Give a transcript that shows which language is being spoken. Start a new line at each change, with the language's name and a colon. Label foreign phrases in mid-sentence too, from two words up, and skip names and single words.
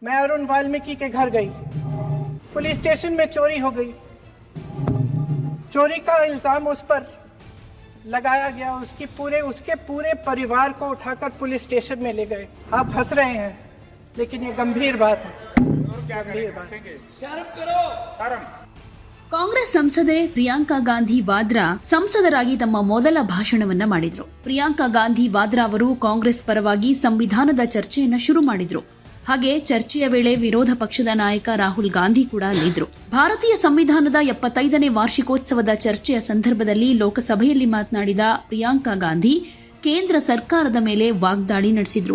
Hindi: मैं अरुण वाल्मीकि के घर गई।
English: police station
Hindi: में चोरी हो गई। चोरी का इल्जाम उस पर लगाया गया। उसके पूरे परिवार को उठाकर
English: police station
Hindi: में ले गए। आप हंस रहे हैं, लेकिन ये गंभीर बात है। गंभीर बात है। शर्म करो, शर्म।
Kannada: ಕಾಂಗ್ರೆಸ್ ಸಂಸದೆ ಪ್ರಿಯಾಂಕಾ ಗಾಂಧಿ ವಾದ್ರಾ ಸಂಸದರಾಗಿ ತಮ್ಮ ಮೊದಲ ಭಾಷಣವನ್ನ ಮಾಡಿದ್ರು. ಪ್ರಿಯಾಂಕಾ ಗಾಂಧಿ ವಾದ್ರಾ ಅವರು ಕಾಂಗ್ರೆಸ್ ಪರವಾಗಿ ಸಂವಿಧಾನದ ಚರ್ಚೆಯನ್ನ ಶುರು ಮಾಡಿದ್ರು. ಹಾಗೆ ಚರ್ಚೆಯ ವೇಳೆ ವಿರೋಧ ಪಕ್ಷದ ನಾಯಕ ರಾಹುಲ್ ಗಾಂಧಿ ಕೂಡ ಅಲ್ಲಿದ್ರು. ಭಾರತೀಯ ಸಂವಿಧಾನದ 75ನೇ ವಾರ್ಷಿಕೋತ್ಸವದ ಚರ್ಚೆಯ ಸಂದರ್ಭದಲ್ಲಿ ಲೋಕಸಭೆಯಲ್ಲಿ ಮಾತನಾಡಿದ ಪ್ರಿಯಾಂಕಾ ಗಾಂಧಿ ಕೇಂದ್ರ ಸರ್ಕಾರದ ಮೇಲೆ ವಾಗ್ದಾಳಿ ನಡೆಸಿದ್ರು.